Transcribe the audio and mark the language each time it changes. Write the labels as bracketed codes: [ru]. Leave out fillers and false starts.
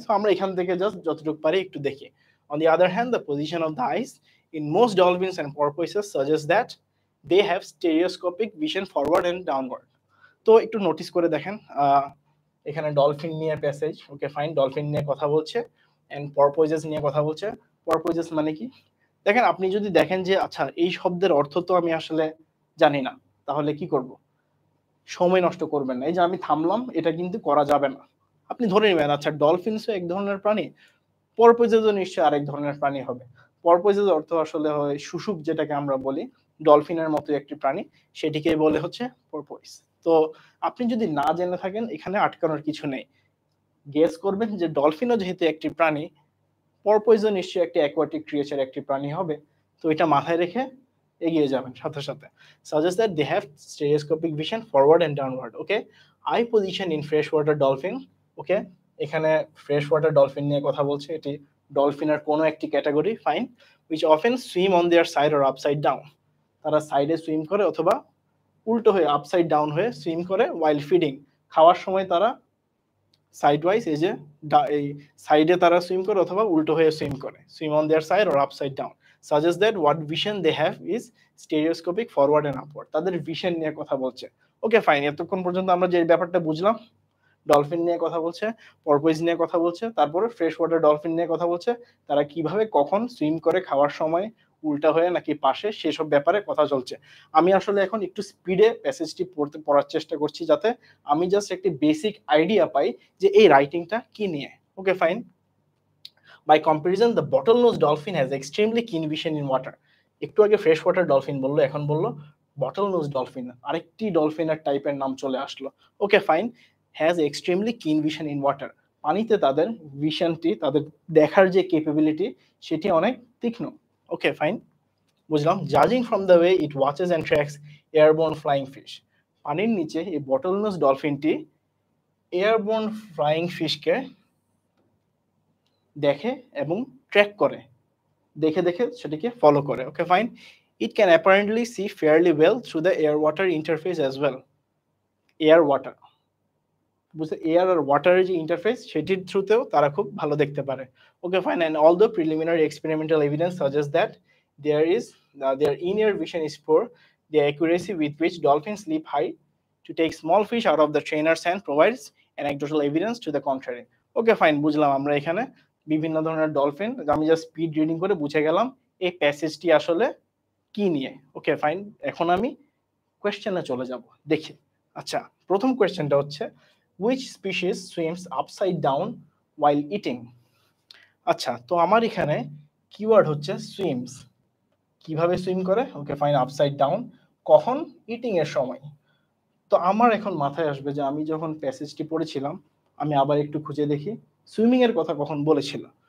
[bn] So আমরা এখান থেকে জাস্ট যতটুকু পারি একটু দেখি। [en] On the other hand, the position of the eyes in most dolphins and porpoises suggests that they have stereoscopic vision forward and downward. [bn] তো একটু নোটিস করে দেখেন, এখানে ডলফিন নিয়ে প্যাসেজ, ওকে ফাইন, ডলফিন নিয়ে কথা বলছে, এন্ড পরপোজেস নিয়ে কথা বলছে। পরপোজেস মানে কি? দেখেন, আপনি যদি দেখেন যে আচ্ছা এই শব্দের অর্থ তো আমি আসলে জানি না, তাহলে কি করব? সময় নষ্ট করবেন না। এই যে আমি থামলাম, এটা কিন্তু করা যাবে না। আপনি ধরে নেবেন আচ্ছা ডলফিনসও এক ধরনের প্রাণী, পরপোজেসও নিশ্চয়ই আরেক ধরনের প্রাণী হবে। পরপোজেস অর্থ আসলে হয় শুশুক, যেটাকে আমরা বলি, ডলফিনের মতো একটি প্রাণী, সেটিকে বলে হচ্ছে পরপোইস। তো আপনি যদি না জেনে থাকেন, এখানে আটকানোর কিছু নেই। গেস করবেন যে ডলফিনও যেহেতু একটি প্রাণী, পরপোইজও নিশ্চয়ই একটি অ্যাকোয়াটিক ক্রিয়েচার, একটি প্রাণী হবে। তো এটা মাথায় রেখে এগিয়ে যাবেন সাথে সাথে। [en] Suggests that they have stereoscopic vision forward and downward. Okay, eye position in freshwater dolphin. [bn] Okay, এখানে ফ্রেশ ওয়াটার ডলফিন নিয়ে কথা বলছে, এটি ডলফিনের কোনো একটি category, fine, [en] which often swim on their side or upside down. [bn] তারা সাইডে সুইম করে অথবা উল্টো হয়ে আপসাইড ডাউন হয়ে সুইম করে [en] while feeding. [bn] খাওয়ার সময় তারা সাইড ওয়াইজ, এই যে এই সাইডে তারা সুইম করে অথবা উল্টো হয়ে সুইম করে, [en] Swim on their side or upside down. Suggest that what vision they have is stereoscopic forward and upward. [bn] তাদের ভিশন নিয়ে কথা বলছে। ওকে ফাইন, এতক্ষণ পর্যন্ত আমরা যে ব্যাপারটা বুঝলাম, ডলফিন নিয়ে কথা বলছে, পরপোইজ নিয়ে কথা বলছে, তারপরে ফ্রেশ ওয়াটার ডলফিন নিয়ে কথা বলছে, তারা কিভাবে কখন সুইম করে, খাওয়ার সময় উল্টা হয়ে নাকি পাশে, সেসব ব্যাপারে কথা চলছে। আমি আসলে এখন একটু স্পিডে প্যাসেজটি পড়ার চেষ্টা করছি, যাতে আমি জাস্ট একটি বেসিক আইডিয়া পাই যে এই রাইটিংটা কি নিয়ে। [en] Okay fine. By comparison, the bottlenose dolphin has extremely keen vision in water. [bn] একটু আগে ফ্রেশ ওয়াটার ডলফিন বললো, এখন বললো bottlenose dolphin, আরেকটি ডলফিনের টাইপের নাম চলে আসলো। [en] Okay fine, has extremely keen vision in water. [bn] পানিতে তাদের ভিশনটি, তাদের দেখার যে ক্যাপাবিলিটি, সেটি অনেক তীক্ষ্ণ। [en] okay fine, [bn] বুঝলাম। [en] জাজিং from the way it watches and tracks airborne flying fish. [bn] পানির নিচে এই বটলনোজ ডলফিনটি এয়ারবোর্ন ফ্লাইং ফিশকে দেখে এবং ট্র্যাক করে, দেখে দেখে সেটিকে ফলো করে। [en] Okay fine, it can apparently see fairly well through the air water interface as well. Air water [bn] বুঝতে এয়ার আর ওয়াটারের যে ইন্টারফেস সেটির থ্রুতেও তারা খুব ভালো দেখতে পারে। [en] Okay fine, and all the preliminary experimental evidence suggest that their in-ear vision is poor. The accuracy with which dolphins leap high to take small fish out of the trainer's hand provides anecdotal evidence to the contrary. [bn] Okay fine, বুঝলাম আমরা এখানে বিভিন্ন ধরনের dolphin, আমি just speed reading করে বুঝে গেলাম এই প্যাসেজটি আসলে কি নিয়ে। ওকে ফাইন, এখন আমি কোয়েশ্চেনে চলে যাব, দেখি। আচ্ছা, প্রথম কোয়েশ্চেনটা হচ্ছে [en] which species swims upside down while eating? [bn] আচ্ছা, তো আমার এখানে কিওয়ার্ড হচ্ছে সুইমস। কিভাবে সুইম করে? Okay fine, upside down. কখন? ইটিং এর সময়। তো আমার এখন মাথায় আসবে যে আমি যখন প্যাসেজটি পড়েছিলাম, আমি আবার একটু খুঁজে দেখি সুইমিং এর কথা কখন বলেছিল।